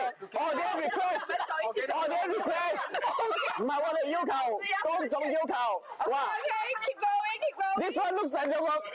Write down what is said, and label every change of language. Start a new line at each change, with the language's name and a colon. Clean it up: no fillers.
Cantonese: 我啲 request 我啲 request。唔係我哋要求，當眾要求。哇
English: Okay, keep going, keep going. ！This one looks like
Cantonese: 有個